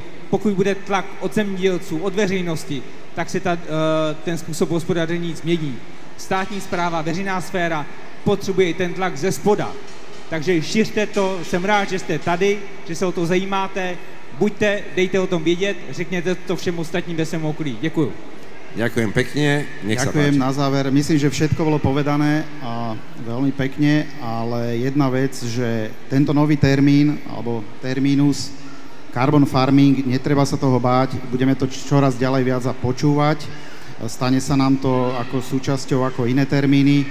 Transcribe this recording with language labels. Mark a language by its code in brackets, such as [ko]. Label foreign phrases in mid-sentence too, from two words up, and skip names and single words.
[cs] Pokud bude tlak od zemědělců, od veřejnosti, tak se ten způsob hospodaření změní. Státní správa, veřejná sféra potřebuje ten tlak ze spoda. Takže šiřte to, jsem rád, že jste tady, že se o to zajímáte, buďte, dejte o tom vědět, řekněte to všem ostatním ve svém okolí. Děkuju. [sk] Ďakujem pekne, nech sa páči. Ďakujem na záver. Myslím, že všetko bolo povedané a veľmi pekne, ale jedna vec, že tento nový termín, alebo termínus [en] carbon farming, [sk] netreba sa toho báť, budeme to čoraz ďalej viac počúvať, stane sa nám to ako súčasťou ako iné termíny.